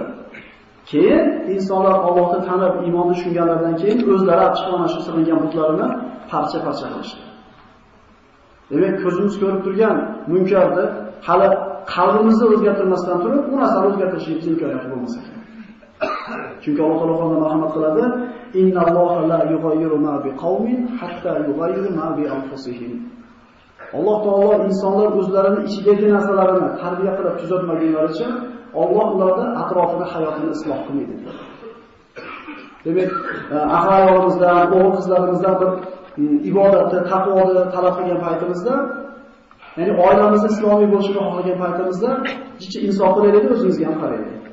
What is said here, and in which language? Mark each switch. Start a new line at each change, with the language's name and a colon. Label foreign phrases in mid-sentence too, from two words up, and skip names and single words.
Uzbek: Keyin insonlar Allohni tanib, iymonni tushunganlardan keyin o'zlari chiqqan shu silingan butlarini parcha-parcha qilishdi. Demak, ko'zimiz ko'rib turgan munkarni hali qalbimizni o'zgartirmasdan turib, u narsani o'zgartirishimiz imkoniyati bo'lmasa kerak. Chunki Alloh taolo Qur'onda marhamat qiladi:
Arabic: "إن الله لا يغير ما بقوم حتى يغيروا ما بأنفسهم."
Uzbek: Alloh taolo insonlar o'zlarining ichidagi narsalarini tarbiya qilib tuzatmagunlaricha Alloh ularning atrofini, hayotini isloh qilmaydi. Demak, ahvolimizdan, o'g'il-qizlarimizdan bir ibodatni, taqvoni talab qilgan paytimizda, ya'ni oilamiz islomiy bo'lishini xohlagan paytimizda, jichi insof qilaylik, o'zimizga ham qaraylik.